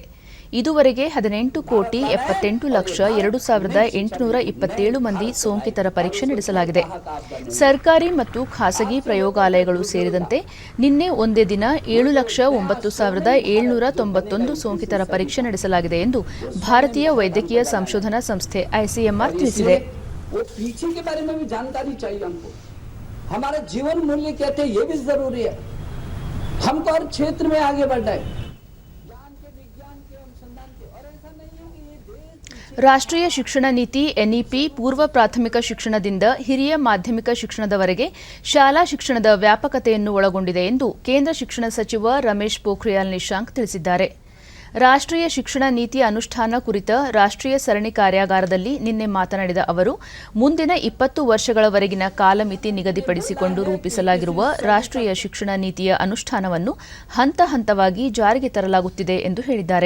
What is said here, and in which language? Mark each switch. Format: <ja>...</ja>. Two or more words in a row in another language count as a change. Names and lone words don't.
<kn>ಇದುವರೆಗೆ 18,78,02,827 ಮಂದಿ ಸೋಂಕಿತರ ಪರೀಕ್ಷೆ ನಡೆಸಲಾಗಿದೆ. ಸರ್ಕಾರಿ ಮತ್ತು ಖಾಸಗಿ ಪ್ರಯೋಗಾಲಯಗಳು ಸೇರಿದಂತೆ ನಿನ್ನೆ ಒಂದೇ ದಿನ 7,09,791 ಸೋಂಕಿತರ ಪರೀಕ್ಷೆ ನಡೆಸಲಾಗಿದೆ ಎಂದು ಭಾರತೀಯ ವೈದ್ಯಕೀಯ ಸಂಶೋಧನಾ ಸಂಸ್ಥೆ ಐಸಿಎಂಆರ್ ತಿಳಿಸಿದೆ.</kn> <hi>हमारा जीवन मूल्य कहते हैं ये भी जरूरी है. हमको हर क्षेत्र में आगे बढ़ना है. ज्ञान के विज्ञान के अनुसंधान के और ऐसा नहीं है कि ये देश</hi> <kn>ರಾಷ್ಟ್ರೀಯ ಶಿಕ್ಷಣ ನೀತಿ ಎನ್ಇಪಿ ಪೂರ್ವ ಪ್ರಾಥಮಿಕ ಶಿಕ್ಷಣದಿಂದ ಹಿರಿಯ ಮಾಧ್ಯಮಿಕ ಶಿಕ್ಷಣದವರೆಗೆ ಶಾಲಾ ಶಿಕ್ಷಣದ ವ್ಯಾಪಕತೆಯನ್ನು ಒಳಗೊಂಡಿದೆ ಎಂದು ಕೇಂದ್ರ ಶಿಕ್ಷಣ ಸಚಿವ ರಮೇಶ್ ಪೋಖ್ರಿಯಾಲ್ ನಿಶಾಂಕ್ ತಿಳಿಸಿದ್ದಾರೆ. ರಾಷ್ಟ್ರೀಯ ಶಿಕ್ಷಣ ನೀತಿ ಅನುಷ್ಠಾನ ಕುರಿತ ರಾಷ್ಟ್ರೀಯ ಸರಣಿ ಕಾರ್ಯಾಗಾರದಲ್ಲಿ ನಿನ್ನೆ ಮಾತನಾಡಿದ ಅವರು, ಮುಂದಿನ 20 ವರ್ಷಗಳವರೆಗಿನ ಕಾಲಮಿತಿ ನಿಗದಿಪಡಿಸಿಕೊಂಡು ರೂಪಿಸಲಾಗಿರುವ ರಾಷ್ಟ್ರೀಯ ಶಿಕ್ಷಣ ನೀತಿಯ ಅನುಷ್ಠಾನವನ್ನು ಹಂತ ಹಂತವಾಗಿ ಜಾರಿಗೆ ತರಲಾಗುತ್ತಿದೆ ಎಂದು ಹೇಳಿದ್ದಾರೆ.</kn>